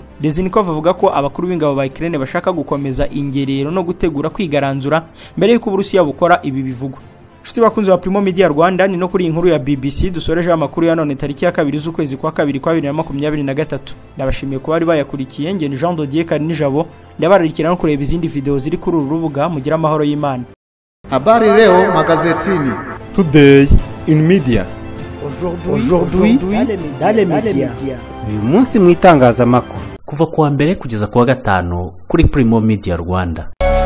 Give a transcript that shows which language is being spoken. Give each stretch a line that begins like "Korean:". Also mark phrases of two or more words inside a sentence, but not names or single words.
Kinyarwanda: Reznikov avuga ko abakuru b'ingabo ba Ukraine bashaka gukomeza ingerero no gutegura kwigaranzura mbere y'uko Uburusiya bukora ibi bivugwa. Nshuti bakunzi ba Primo Media Rwanda, ni no kuri inkuru ya BBC dusoreje amakuru ya none tariki ya 2 z'ukwezi kwa 2 kwa 2023. Ndabashimiye ko bari bayakurikiye. Nge ni Jean Dodier Karinijabo, ndabararikira no kureba izindi video ziri kuri uru rubuga. Mugira amahoro y'Imana.
Swahili: Habari leo magazetini.
English: Today in media.
French: Aujourd'hui dans les médias.
Kinyarwanda: Uyu munsi mu itangazamakuru. kuva kuwa mbere kugeza kuwa gatanu kuri Primo Media Rwanda.